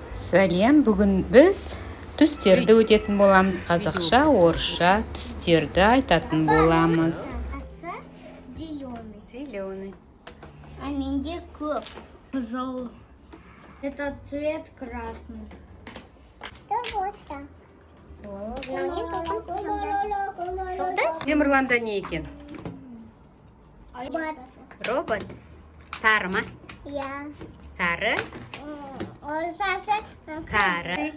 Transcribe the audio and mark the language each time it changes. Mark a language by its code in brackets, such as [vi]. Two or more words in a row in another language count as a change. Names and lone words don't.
[kk] Сәлем, бүгін біз түстерді өтетін боламыз. Қазақша, орысша түстерді айтатын боламыз. [ru] Зеленый. Зеленый. [kk] А менде көк. Қызыл. [ru] Это цвет красный. [kk] Темірланда не екен? Робот. Робот. Сары ма? Я. Сары. Сары.